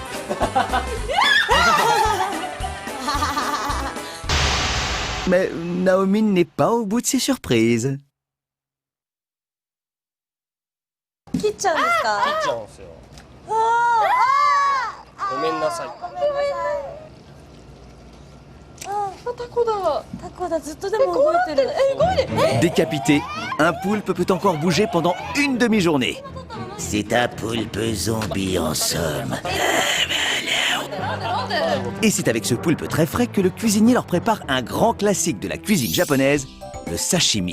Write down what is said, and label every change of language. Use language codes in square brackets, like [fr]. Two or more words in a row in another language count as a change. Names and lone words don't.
[fr] Mais Naomi n'est pas au bout de ses surprises. [ja] 切っちゃうんですか？切っちゃうんですよ。ごめんなさい。ごめんなさい。タコだ。タコだ。ずっとでも動いてる。動いてる。 [fr] Décapité, un poulpe peut encore bouger pendant une demi-journée. C'est un poulpe zombie en somme. Et c'est avec ce poulpe très frais que le cuisinier leur prépare un grand classique de la cuisine japonaise, le sashimi.